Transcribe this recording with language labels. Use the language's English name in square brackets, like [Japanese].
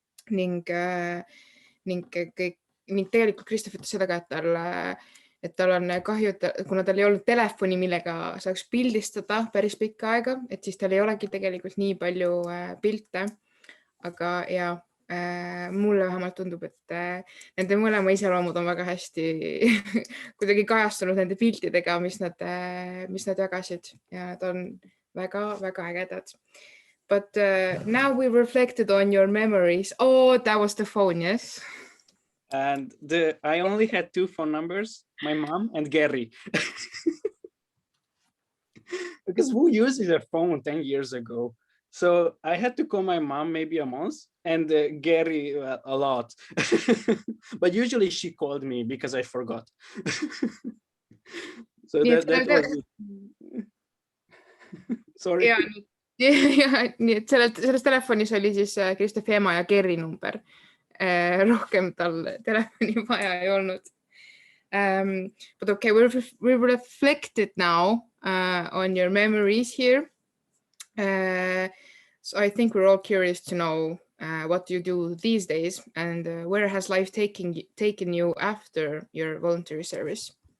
[Estonian] ning tegelikult Kristóf ütles seda ka, et tal on kahju, kuna tal ei olnud telefoni, millega saaks pildistada päris pikka aega, et siis tal ei olegi tegelikult nii palju pilte, aga ja mulle vähemalt tundub, et nende mõlema iseloomud on väga hästi kuidagi kajastunud nende piltidega, mis nad jagasid ja nad on väga ägedad. [English] But now we reflected on your memories. Oh, that was the phone, yes? And I only had 2 phone numbers, my mom and Gary. Because who uses a phone 10 years ago? So I had to call my mom maybe a month and Gary a lot. But usually she called me because I forgot. So that was it. Sorry. [Estonian] Ja, nii et selles telefonis oli siis Kristófi ema ja Geri number. Rohkem tal telefoni vaja ei olnud. [English] But okay, we reflected now on your memories here. So I think we're all curious to know what you do these days and where has life taken you after your voluntary service?